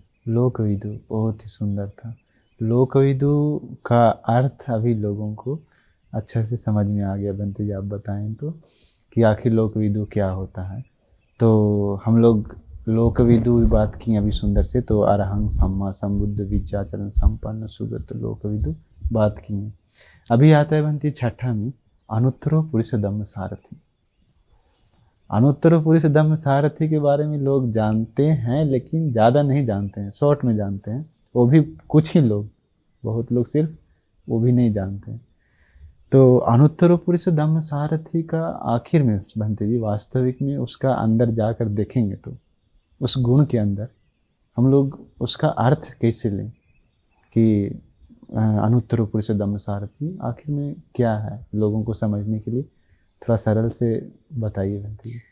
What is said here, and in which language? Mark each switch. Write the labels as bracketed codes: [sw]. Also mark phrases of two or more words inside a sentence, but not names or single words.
[hi] लोकविदु बहुत ही सुंदर था। लोकविदु का अर्थ अभी लोगों को अच्छा से समझ में आ गया। बंटी जी आप बताएं तो कि आखिर लोकविदु क्या होता है। तो हम लोग लोकविदु बात की अभी सुंदर से, तो [pi] अरहं सम्मा संबुद्ध विद्याचरण संपन्न सुगत लोकविदु [hi] बात की है। अभी आता है बंटी छठा में [pi] अनुत्तरो पुरुष धम्म सारथी। अनुत्तरो पुरुष धम्म सारथी [hi] के बारे में लोग जानते हैं लेकिन ज़्यादा नहीं जानते हैं, शॉर्ट में जानते हैं, वो भी कुछ ही लोग, बहुत लोग सिर्फ वो भी नहीं जानते हैं। तो [pi] अनुत्तरो पुरुष धम्म सारथी [hi] का आखिर में बंटी जी वास्तविक में उसका अंदर जाकर देखेंगे तो उस गुण के अंदर हम लोग उसका अर्थ कैसे लें कि [pi] अनुत्तरो पुरुष धम्म सारथी [hi] आखिर में क्या है, लोगों को समझने के लिए थोड़ा सरल से बताइए बंटी जी।